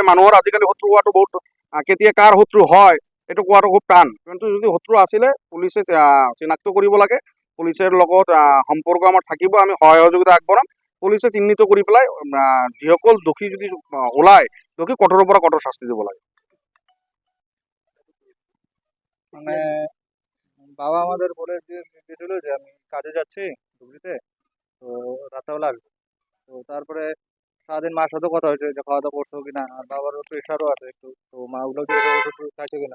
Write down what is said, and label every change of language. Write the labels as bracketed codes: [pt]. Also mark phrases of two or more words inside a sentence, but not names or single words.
[as] মানুহৰ আজিকালি শত্ৰু হোৱাটো বহুত, কেতিয়া কাৰ শত্ৰু হয় এইটো কোৱাটো খুব টান। কিন্তু যদি শত্ৰু আছিলে, পুলিচে চিনাক্ত কৰিব লাগে। পুলিচৰ লগত সম্পৰ্ক আমাৰ থাকিব, আমি সহায় সহযোগিতা আগবঢ়াম। পুলিচে চিহ্নিত কৰি পেলাই যিসকল দোষী যদি ওলায়, দোষী কঠোৰৰ পৰা কঠোর শাস্তি দিব লাগে। [bn] মানে বাবা আমাদের বলে দিয়েছিল যে আমি কাজে যাচ্ছি ধুবড়িতে, তো রাত্রেবেলা আসবো। তো তারপরে সারাদিন মার সাথে কথা হয়েছে যে খাওয়া দাওয়া করছো কিনা, আর বাবারও প্রেশারও আছে একটু, তো মা ওগুলো জিজ্ঞাসা করছে একটু খাইছো কিনা।